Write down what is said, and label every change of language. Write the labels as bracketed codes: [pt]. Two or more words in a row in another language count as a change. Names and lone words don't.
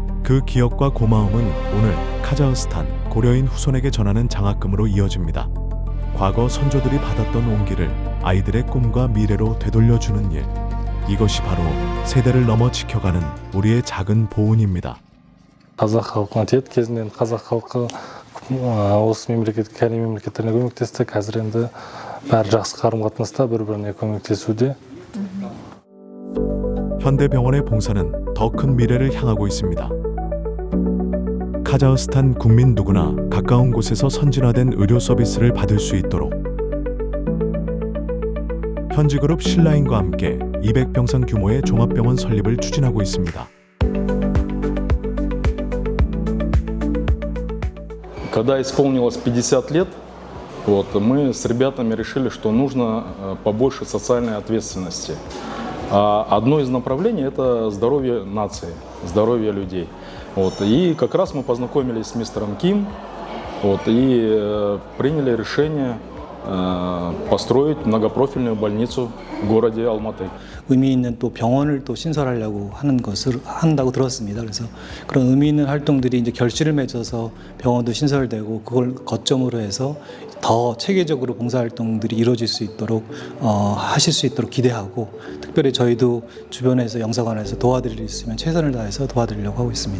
[ko] 그 기억과 고마움은 오늘 카자흐스탄 고려인 후손에게 전하는 장학금으로 이어집니다. 과거 선조들이 받았던 온기를 아이들의 꿈과 미래로 되돌려주는 일. 이것이 바로 세대를 넘어 지켜가는 우리의 작은 보은입니다. [kk] қазақ халқына тет кезінен қазақ халқы осы мемлекет кәрі мемлекеттеріне көмектесті. Қазір енді бәрі жақсы қарым-қатынаста бір-біріне көмектесуде. [ko] 현대병원의 봉사는 더 큰 미래를 향하고 있습니다. 카자흐스탄 국민 누구나 가까운 곳에서 선진화된 의료 서비스를 받을 수 있도록 현지그룹 신라인과 함께 200병상 규모의 종합병원 설립을 추진하고 있습니다. [ru] Когда исполнилось 50 лет, мы с ребятами решили, что нужно побольше социальной ответственности. А одно из направлений – это здоровье нации, здоровье людей. И как раз мы познакомились с мистером Ким и приняли решение построить многопрофильную больницу в городе Алматы. [ko] 의미 있는 또 병원을 또 신설하려고 한다고 들었습니다. 그래서 그런 의미 있는 활동들이 이제 결실을 맺어서 병원도 신설되고 그걸 거점으로 해서 더 체계적으로 봉사활동들이 이루어질 수 있도록 하실 수 있도록 기대하고 특별히 저희도 주변에서 영사관에서 도와드릴 수 있으면 최선을 다해서 도와드리려고 하고 있습니다.